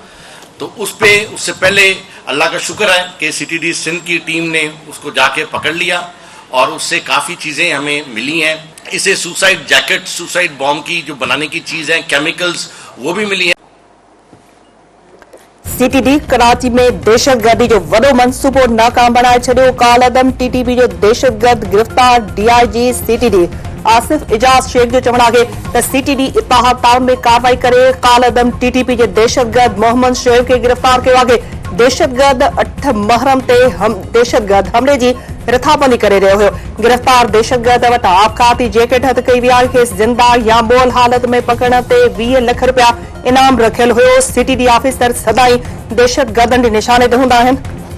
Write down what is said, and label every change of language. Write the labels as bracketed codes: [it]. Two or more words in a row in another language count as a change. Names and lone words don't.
[ur] تو اس سے پہلے اللہ کا شکر ہے کہ CTD سندھ کی ٹیم نے اس کو جا کے پکڑ لیا اور اس سے کافی چیزیں ہمیں ملی ہیں. इसे [en] suicide jacket, suicide bomb [ur] کی جو بنانے کی چیز ہے، کیمیکلز، وہ بھی ملی ہیں. [sd] CTD कराची में दहशतगर्दी जो वॾो मंसूबो नाकाम बणाए छॾियो। कालअदम TTP जो दहशतगर्द गिरफ्तार। DIG CTD आसिफ इजाज शेख जो चवण है तो CTD इत्तेहाद ताउन में कार्रवाई करे कालअदम TTP के दहशतगर्द मोहम्मद शोएब के [ur] گرفتار کیا ہے. [sd] दहशतगर्द 8 मुहर्रम ते दहशतगर्द हमले जी रिथाबंदी करे रहियो हो। गिरफ्तार दहशतगर्द वटां आपघाती जैकेट हथ कई वई आहे। खेसि ज़िंदा या मोल हालत में पकड़ण ते 20 लाख रुपया इनाम रखियल हुयो। CTD ऑफिसर सदाई दहशतगर्दनि जे निशाने ते हूंदा आहिनि।